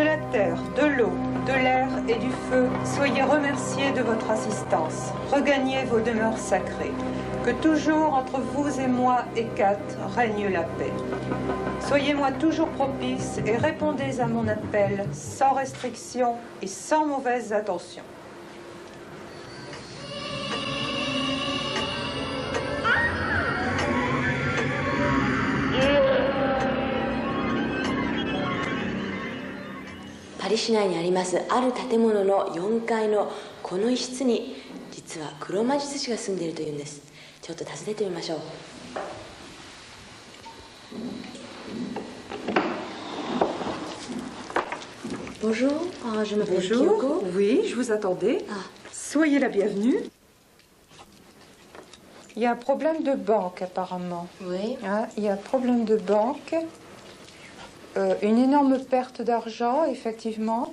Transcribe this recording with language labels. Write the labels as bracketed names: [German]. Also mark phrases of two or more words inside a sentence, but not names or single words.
[French] terre, de l'eau, de l'air et du feu, soyez remerciés de votre assistance. Regagnez vos demeures sacrées. Que toujours entre vous et moi, Hécate, règne la paix. Soyez-moi toujours propice et répondez à mon appel sans restriction et sans mauvaise attention. [Japanese] パリ市内にありますある建物の4階のこの一室に実は黒魔術師が住んでいるというんです。ちょっと訪ねてみましょう。 [French] Bonjour, je m'appelle Kyoko. Oui, je vous attendais. Soyez la bienvenue. Il y a un problème de banque apparemment. Oui. Il y a un problème de banque. Une énorme perte d'argent, effectivement.